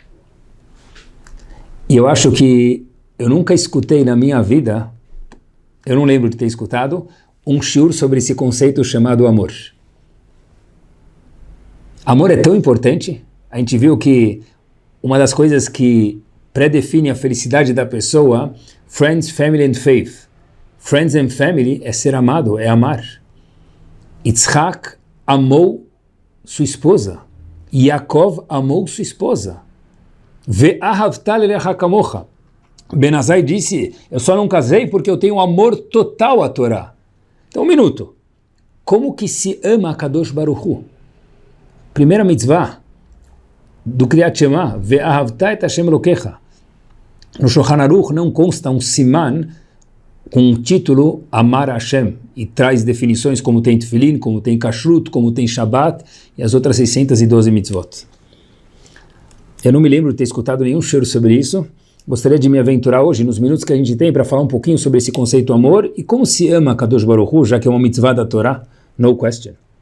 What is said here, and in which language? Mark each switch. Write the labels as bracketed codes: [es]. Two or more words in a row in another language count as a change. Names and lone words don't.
[pt] E eu acho que eu nunca escutei na minha vida, eu não lembro de ter escutado, um shiur sobre esse conceito chamado amor. Amor é tão importante, a gente viu que uma das coisas que predefine a felicidade da pessoa, [en] friends, family and faith. Friends and family [pt] é ser amado, é amar. Yitzhak amou sua esposa. Yaakov amou sua esposa. [he] Ve'ahavta lerecha kamocha. [pt] Ben Azai disse, eu só não casei porque eu tenho um amor total à Torá. Então, um minuto. Como que se ama a [he] Kadosh Baruch Hu? [pt] Primeira mitzvah do Kriyat Shema, [he] Ve'ahavta et Hashem Elokecha. [pt] No Shulchan Aruch não consta um siman com o título Amar Hashem, e traz definições como tem Tefilin, como tem Kashrut, como tem Shabbat, e as outras 612 mitzvot. Eu não me lembro de ter escutado nenhum cheiro sobre isso. Gostaria de me aventurar hoje, nos minutos que a gente tem, para falar um pouquinho sobre esse conceito amor, e como se ama [he] Kadosh Baruch Hu, [pt] já que é uma mitzvah da Torá, [en] no question.